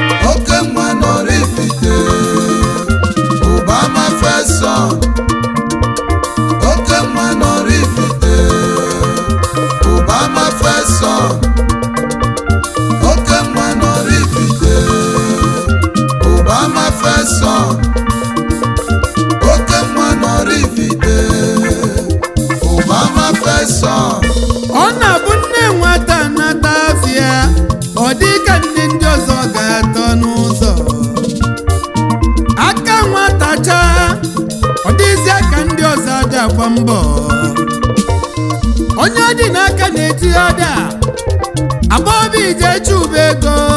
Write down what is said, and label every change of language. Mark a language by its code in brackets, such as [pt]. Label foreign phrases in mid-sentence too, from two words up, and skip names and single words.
[ig] Oke nwa nọrọ ifite, [en] Obama first son. [ig] Oke nwa nọrọ ifite, [en] Obama first son. [ig] Oke nwa nọrọ ifite, [en] Obama first son. [ig] Oke nwa nọrọ ifite, [en] Obama first son. [ig] Ọ na-abụ nne nwata nata afịa, ọ dị ka nne ndị ọzọ ga-atọ n'ụzọ. Aka nwata chaa, ọ dịzịa ka ndị ọzọ adị agba mbọ. Onye ọ dị n'aka na-eti ọda, agba obi ije chụba ego.